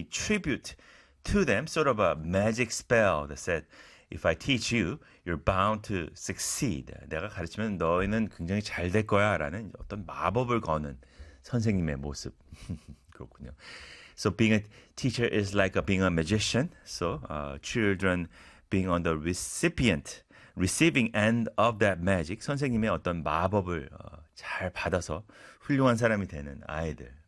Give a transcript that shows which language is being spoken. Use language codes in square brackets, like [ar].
[en] tribute to them, sort of a magic spell that said, If I teach you, you're bound to succeed. [ko] 내가 가르치면 너희는 굉장히 잘될 거야 라는 어떤 마법을 거는 선생님의 모습. 그렇군요. [en] So being a teacher is like being a magician. So children being on the receiving end of that magic. [ko] 선생님의 어떤 마법을 잘 받아서 훌륭한 사람이 되는 아이들.